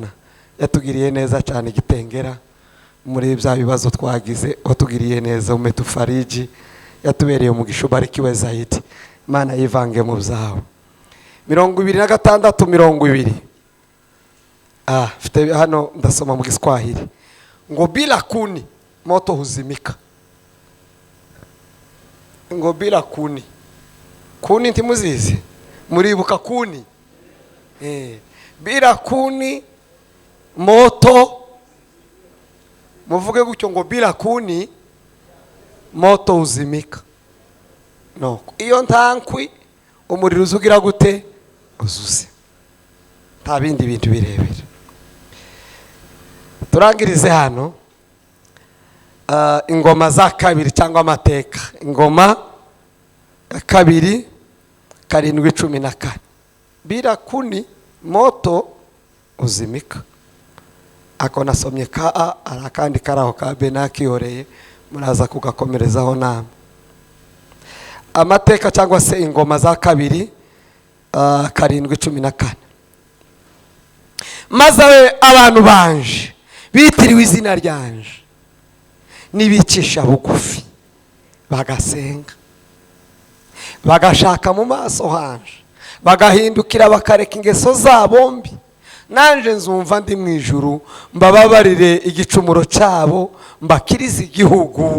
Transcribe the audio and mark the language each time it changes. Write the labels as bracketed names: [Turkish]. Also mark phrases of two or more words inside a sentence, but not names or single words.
[Kinyarwanda] Yatugiriye neza cyane Gitengera muri bya bibazo twagize, watugiriye neza, umetufariji, yatubereye umugisha. [Swahili] Barikiwe zaidi. [Kinyarwanda] Imana yivange mu byawe. 26 20. Fite hano ndasoma mu Giswahili ngo [Swahili] bila kuni moto huzimika. [Kinyarwanda] Ngo [Swahili] bila kuni [Kinyarwanda] ntimuzizi, muribuka kuni? [Swahili] Bila kuni moto, [Kinyarwanda] muvuge gutyo ngo [Swahili] bila kuni moto huzimika. [Kinyarwanda] No, iyo ntankwi umuriro uzugira gute? Uzuze. Nta bindi bintu birebera. Turangirize hano ingoma za 2 cyangwa amateka. Ingoma 2 7:14. [Swahili] Bila kuni moto uzimika. [Kinyarwanda] Ako nasomye ka arakandi karaho ka Benaki yoreye, muraza kugakomerezaho nama. Amateka cyangwa se ingoma za 2 7:14. Maze abantu banje bitiriwe izina ryanje nibicisha bugufi bagasenga, bagashaka mu maso hanje, bagahindukira bakareka ingeso zabo mbi, nanje nzumva ndi mu ijuru mbababarire igicumuro cyabo mbakirize igihugu.